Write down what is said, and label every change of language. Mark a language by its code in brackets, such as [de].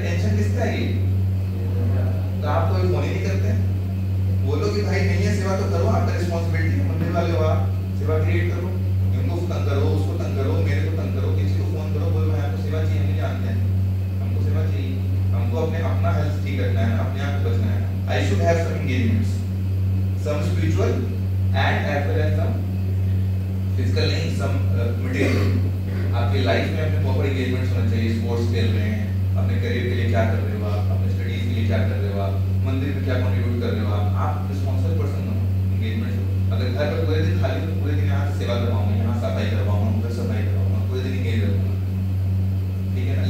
[hi] Tension किसका है ये, तो आप कोई फोन ही नहीं करते, बोलो कि भाई नहीं है सेवा तो करो, आपका रिस्पांसिबिलिटी है, मंदिर वाले हो आप, सेवा क्रिएट करो, इनको तंग करो, उसको तंग करो, मेरे को तंग करो, किसी को फोन करो, बोलो भाई आपको सेवा चाहिए, हम नहीं जानते हैं, हमको सेवा चाहिए, हमको अपना हेल्थ ठीक रखना है, अपने आप को बचना है। [en] I should have some engagements, some spiritual and as well as some physical [hi] नहीं, [en] some material। [hi] आपकी लाइफ में अपने प्रॉपर एंगेजमेंट्स होना चाहिए, स्पोर्ट्स खेल रहे हैं, अपने करियर के लिए क्या कर रहे हो आप, अपने स्टडीज के लिए क्या कर रहे हो आप, मंदिर में क्या कंट्रीब्यूट कर रहे हो आप रिस्पांसिबल पर्सन हो, एंगेजमेंट। अगर घर पर पूरे दिन खाली तो पूरे दिन यहाँ सेवा करवाऊंगा, यहाँ सफाई करवाऊंगा, उधर सफाई करवाऊंगा, पूरे दिन एंगेज रहूंगा, ठीक है ना।